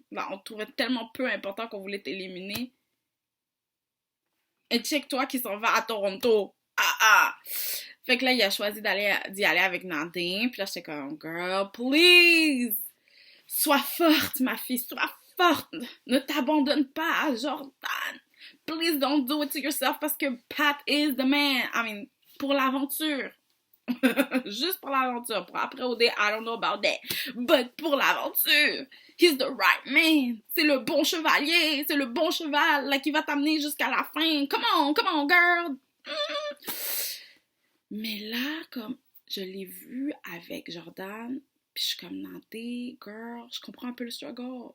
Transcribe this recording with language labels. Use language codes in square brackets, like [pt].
[fr] Là, on te trouvait tellement peu important qu'on voulait t'éliminer. Et check-toi qui s'en va à Toronto. Ah ah! Fait que là, il a choisi d'y aller avec Nadine. Puis là, j'étais comme, [en] girl, please! [fr] Sois forte, ma fille, sois forte! Ne t'abandonne pas à Jordan! [en] Please don't do it to yourself [fr] parce que [en] Pat is the man. I mean, [fr] pour l'aventure. Juste pour l'aventure. Pour après [en] OD, I don't know about that. But [fr] pour l'aventure, [en] he's the right man. [fr] C'est le bon chevalier. C'est le bon cheval là, qui va t'amener jusqu'à la fin. [en] Come on, girl. [fr] Mais là, comme je l'ai vu avec Jordan, puis je suis comme Nanté, [en] girl, [fr] je comprends un peu le struggle.